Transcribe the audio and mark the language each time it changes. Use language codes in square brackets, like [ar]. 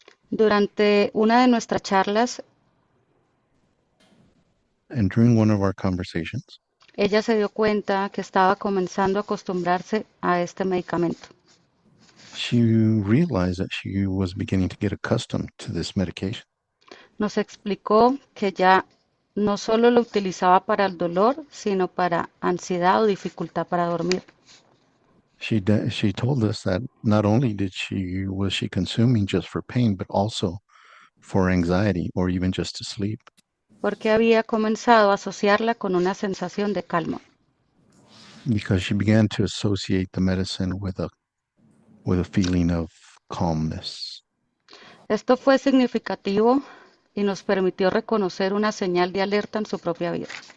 [es] Durante una de nuestras charlas, [en] And during one of our conversations, [es] ella se dio cuenta que estaba comenzando a acostumbrarse a este medicamento. [en] she realized that she was beginning to get accustomed to this medication. [es] Nos explicó que ya no solo lo utilizaba para el dolor, sino para ansiedad o dificultad para dormir. [en] She told us that not only was she consuming just for pain, but also for anxiety or even just to sleep. [es] Porque había comenzado a asociarla con una sensación de calma. [en] Because she began to associate the medicine with a feeling of calmness. [es] Esto fue significativo y nos permitió reconocer una señal de alerta en su propia vida.